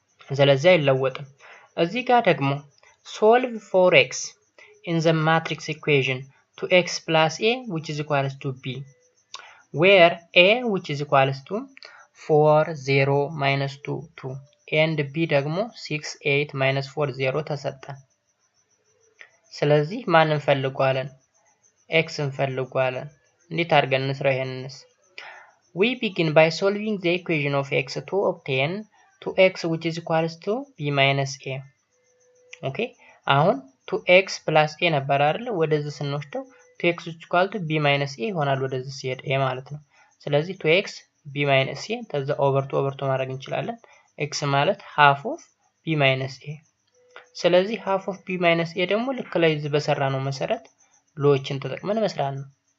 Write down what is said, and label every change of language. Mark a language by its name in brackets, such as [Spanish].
[Amharic] ስለዚህ አይለወጥም። እዚህ ጋር ደግሞ [English] solve for x in the matrix equation to x plus A which is equals to B where A which is equals to 4 0 minus 2 2 and B [Amharic] ደግሞ [English] 6 8 minus 4 0 [Amharic] ተሰጠን። ስለዚህ ማን እንፈልጋለን? x እንፈልጋለን። እንዴት አድርገን እንስራው ይሄንንስ? [English] we begin by solving the equation of x to obtain 2x which is equals to b minus a. [Amharic] ኦኬ አሁን 2x plus a ነበር አይደል? ወደዚህ ስንወስደው 2x [English] which is equal to b minus a [Amharic] ይሆናል። ወደዚህ ሲሄድ a ማለት ነው። ስለዚህ 2x b minus a ተዛ ኦቨር ቱ ማድረግ እንችላለን። x ማለት [English] half of b minus a። [Amharic] ስለዚህ half of b minus a ደግሞ ልክ ላይ እዚህ በሰራነው መሰረት ሎችን ተጠቅመን መስራት ነው።